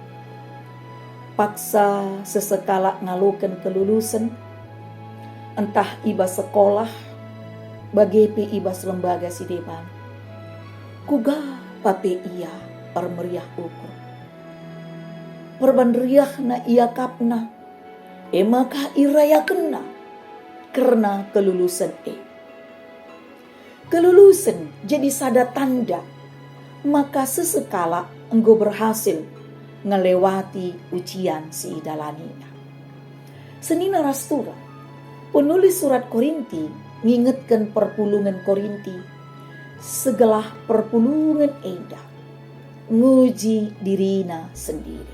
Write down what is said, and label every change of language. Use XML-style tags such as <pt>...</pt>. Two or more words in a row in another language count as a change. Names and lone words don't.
<btx>Paksa sesekala ngalukan kelulusan, entah ibas sekolah, bagepe ibas lembaga sideban. Kuga pape ia permeriah ukur. Perbandriah na ia kapna, maka iraya kena,</btx> <id>karena kelulusan Kelulusan jadi</id> <btx>sada tanda,</btx> <id>maka sesekala engkau berhasil ngelewati ujian si idalaninya.</id> <btx>Senina rastura, penulis surat Korinti ngingetkan perpulungan Korinti segelah perpulungan enda nguji dirina sendiri.</btx>